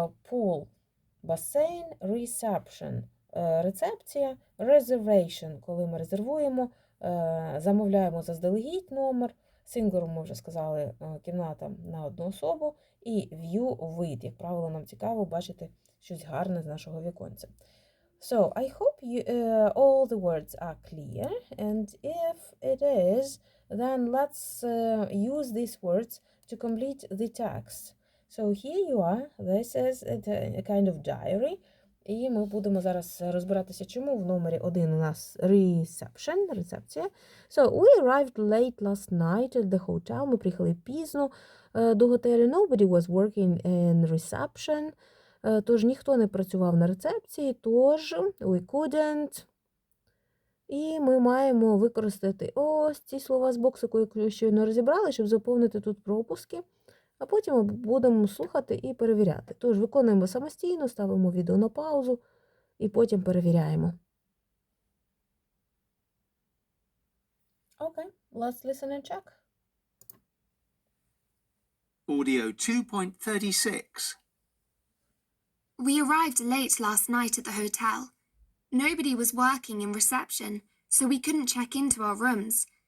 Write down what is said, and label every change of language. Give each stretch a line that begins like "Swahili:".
Ukrainian: Pool – басейн, reception – рецепція, reservation – коли ми резервуємо, замовляємо заздалегідь номер, single room, ми вже сказали, кімната на одну особу, і view – вид. Як правило, нам цікаво бачити щось гарне з нашого віконця.
English: So, I hope all the words are clear, and if it is, then let's use these words to complete the text. So here you are, this is a kind of diary,
Ukrainian: і ми будемо зараз розбиратися, чому в номері 1 у нас reception, рецепція.
English: So, we arrived late last night at the hotel,
Ukrainian: ми приїхали пізно до готелю,
English: nobody was working in reception,
Ukrainian: тож ніхто не працював на рецепції, тож
English: we couldn't.
Ukrainian: І ми маємо використати ось ці слова з боксику, які щойно розібрали, щоб заповнити тут пропуски, а потім ми будемо слухати і перевіряти. Тож виконуємо самостійно, ставимо відео на паузу і потім перевіряємо.
English: Okay, let's listen and check. Audio 2.36. We arrived late last night at the hotel. Nobody was working in reception, so we couldn't check into our rooms.